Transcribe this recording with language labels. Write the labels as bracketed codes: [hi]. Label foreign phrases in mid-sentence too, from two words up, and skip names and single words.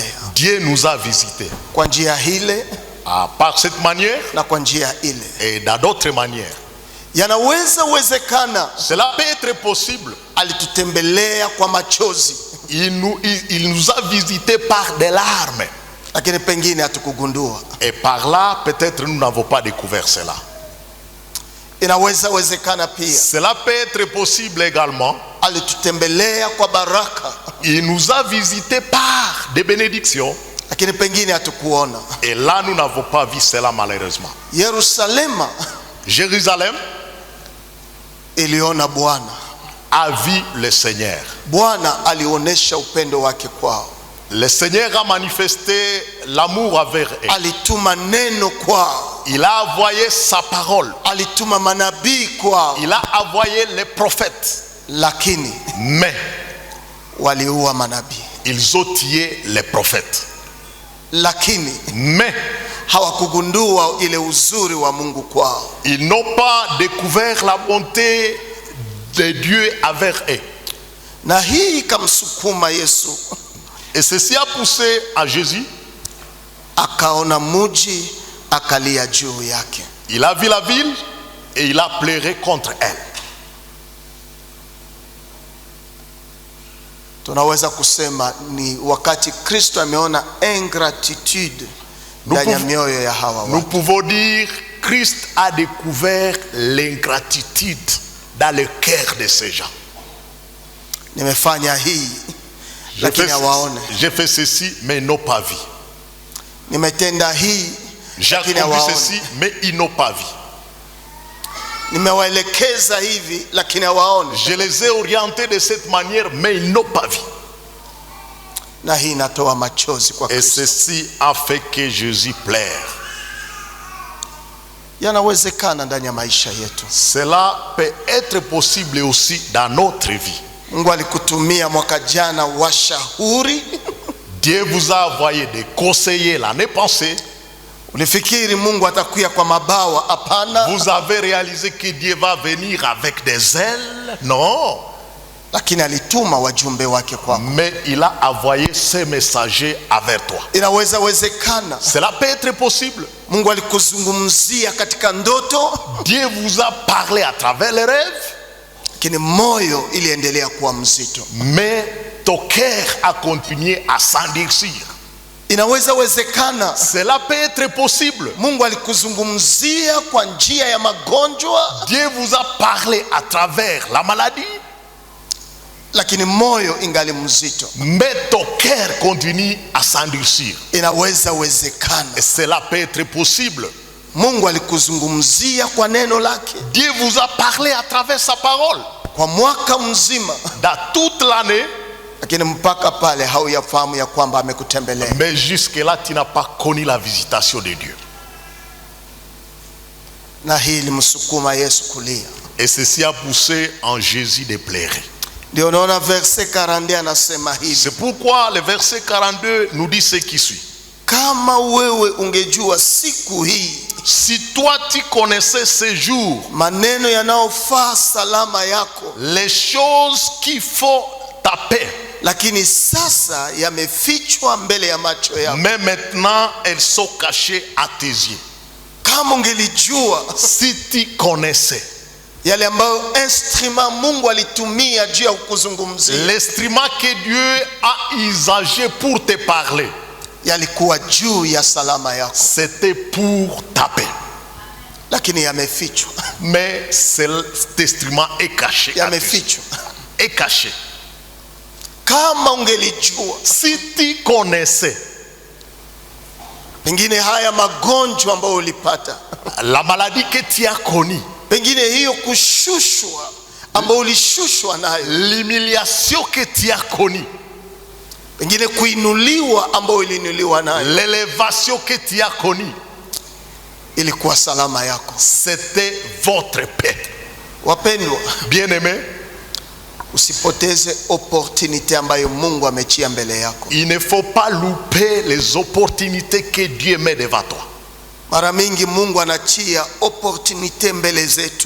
[fr] Dieu nous a visités [sw] kwa njia ile [fr] par cette manière [sw] na kwa njia ile. [fr] et dans d'autres manières. [sw] Yanaweza uwezekana [fr] Cela peut être possible. [sw] alitutembelea kwa machozi, [fr] Il nous a visités par des larmes. [sw] lakini pengine hatukugundua. [fr] Et par là, peut-être nous n'avons pas découvert cela. [sw] Inaweza uwezekana pia [fr] Cela peut être possible également. [sw] alitutembelea kwa baraka, [fr] Il nous a visités par des bénédictions. [sw] lakini pengine hatukuona. [fr] Et là, nous n'avons pas vu cela malheureusement. [sw] Yerusalema [fr] Jérusalem [sw] iliona Bwana. [fr] a vu le Seigneur. [sw] Bwana alionyesha upendo wake kwao, [fr] Le Seigneur a manifesté l'amour envers eux. [sw] alituma neno kwao, [fr] Il a envoyé sa parole. [sw] alituma manabii kwao, [fr] Il a envoyé les prophètes. [sw] lakini [fr] Mais [sw] waliua manabii, [fr] ils ont tué les prophètes. [sw] lakini [fr] Mais [sw] hawakugundua ile uzuri wa Mungu kwao. [fr] ils n'ont pas découvert la bonté de Dieu envers eux. [sw] Na hii ikamsukuma Yesu [fr] Et ceci a poussé à Jésus. [sw] akaona muji, akalia juu yake. [fr] Il a vu la ville et il a pleuré contre elle. [sw] Tunaweza kusema ni wakati Kristo ameona ingratitude ndani ya mioyo ya hawa [fr] Nous [sw] watu. [fr] pouvons dire Christ a découvert l'ingratitude dans le cœur de ces gens. [sw] Nimefanya hii lakini hawaone, [fr] J'ai fait ceci mais ils n'ont pas vu. [sw] nimetenda hii [fr] J'ai [sw] lakini [fr] accompli [sw] hawaone, [fr] ceci mais ils n'ont pas vu. [sw] nimewaelekeza hivi lakini hawaone. [fr] Je les ai orientés de cette manière mais ils n'ont pas vu. [sw] Na hii inatoa machozi kwa [fr] Et [sw] Kristo. [fr] ceci a fait que Jésus pleure. [sw] Yanawezekana ndani ya maisha yetu. [fr] Cela peut être possible aussi dans notre vie. [sw] Mungu alikutumia mwaka jana washauri. [fr] Dieu vous a envoyé des conseillers l'année passée. [sw] Ulifikiri Mungu atakuja kwa mabawa? Hapana. [fr] Vous avez réalisé que Dieu va venir avec des ailes? Non. [sw] Lakini alituma wajumbe wake kwako. [fr] Mais il a envoyé ses messagers avec toi. [sw] Inaweza wezekana [fr] Cela peut être possible. [sw] Mungu alikuzungumzia katika ndoto, [fr] Dieu vous a parlé à travers les rêves, [sw] lakini moyo iliendelea kuwa mzito. [fr] mais ton cœur a continué à s'endurcir. [sw] Inaweza wezekana [fr] Cela peut être possible. [sw] Mungu alikuzungumzia kwa njia ya magonjwa, [fr] Dieu vous a parlé à travers la maladie, [sw] lakini moyo ingali mzito. [fr] mais ton cœur continue à s'endurcir. [sw] Inaweza wezekana [fr] Et cela peut être possible. [sw] Mungu alikuzungumzia kwa neno lake [fr] Dieu vous a parlé à travers sa parole [sw] kwa mwaka mzima, [fr] dans toute l'année, [sw] lakini mpaka pale hauyafahamu ya kwamba amekutembelea. [fr] mais jusque-là, tu n'as pas connu la visitation de Dieu. [sw] Na hii ilimsukuma Yesu kulia. [fr] Et ceci a poussé en Jésus de pleurer. [sw] Ndio unaona verse 42 anasema hivi, [fr] C'est pourquoi le verset 42 nous dit ce qui suit. [sw] kama wewe ungejua siku hii [fr] Si toi tu connaissais ce jour, [sw] maneno yanayofaa salama yako, [fr] les choses qu'il faut ta paix, [sw] lakini sasa yamefichwa mbele ya macho yako. [fr] mais maintenant elles sont cachées à tes yeux. [sw] Kama ungelijua [fr] Si tu connaissais [sw] yale ambayo instrument Mungu alitumia juu ya kukuzungumzia, [fr] l'instrument que Dieu a usagé pour te parler, [sw] yalikuwa juu ya salama yako, [fr] c'était pour ta paix. [sw] lakini yamefichwa. [fr] Mais cet instrument est caché. [sw] Yamefichwa. [fr] Est caché. [sw] Kama ungelijua, [fr] Si tu connaissais [sw] pengine haya magonjwa ambayo ulipata, [fr] la maladie que tu as connue, [sw] pengine hiyo kushushwa ambayo ulishushwa nayo, [fr] l'humiliation que tu as connue, [sw] pengine kuinuliwa ambayo uliinuliwa nayo, [fr] l'élévation que tu as connue, [sw] ilikuwa salama yako. [fr] c'était votre paix. [sw] Wapendwa, [fr] Bien-aimés, [sw] usipoteze opportunity ambayo Mungu amechia mbele yako. [fr] il ne faut pas louper les opportunités que Dieu met devant toi. [sw] Mara mingi Mungu anachia opportunity mbele zetu,